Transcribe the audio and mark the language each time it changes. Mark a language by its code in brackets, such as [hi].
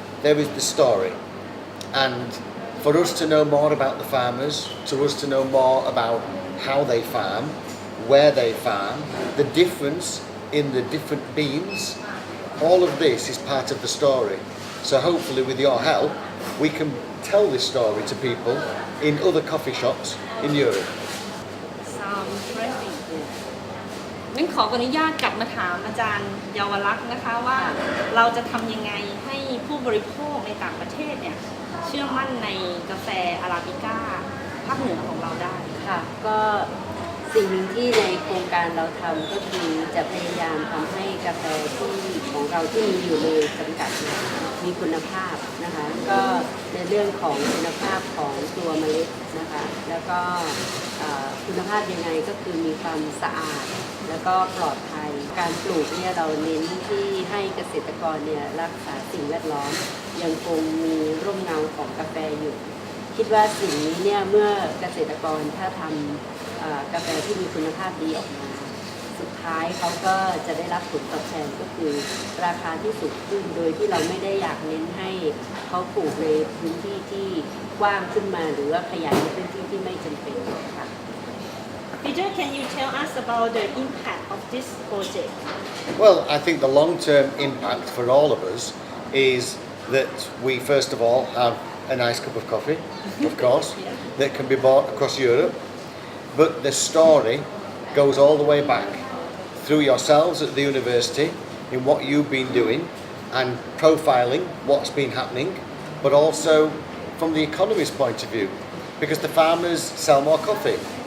[en] There is the story, and for us to know more about the farmers, to us to know more about how they farm, where they farm, the difference in the different beans, all of this is part of the story. So hopefully with your help we can tell this story to people in other coffee shops in Europe. Sounds interesting. [th] งั้นขออนุญาตกลับมาถามอาจารย์เยาวลักษณ์นะคะว่าเราจะทำยังไงให้ผู้บริโภคในต่างประเทศเนี่ยเชื่อมั่นในกาแฟอาราบิก้าภาคเหนือของเราได้ ค่ะก็สิ่งหนึ่งที่ในโครงการเราทำก็คือจะพยายามทำให้กาแฟที่ของเราที่มีอยู่ในจำกัดเนี่ยมีคุณภาพนะคะก็ในเรื่องของคุณภาพของตัวเมล็ดนะคะแล้วก็ คุณภาพยังไงก็คือมีความสะอาดแล้วก็ปลอดภัยการปลูกเนี่ยเราเน้นที่ให้เกษตรกรเนี่ยรักษาสิ่งแวดล้อมยังคงมีร่มเงาของกาแฟอยู่คิดว่าสิ่งนี้เนี่ยเมื่อเกษตรกรถ้าทำกาแฟที่มีคุณภาพดีออกมาสุดท้ายเขาก็จะได้รับผลตอบแทนก็คือราคาที่สูงขึ้นโดยที่เราไม่ได้อยากเน้นให้เขาปลูกในพื้นที่ที่กว้างขึ้นมาหรือว่าขยายในพื้นที่ที่ไม่จำเป็นค่ะ [en] Peter, can you tell us about the impact of this project? Well, I think the long-term impact for all of us is that we first of all have a nice cup of coffee, of course, that can be bought across Europe. But the story goes all the way back through yourselves at the university in what you've been doing and profiling what's been happening, but also from the economy's point of view, because the farmers sell more coffee.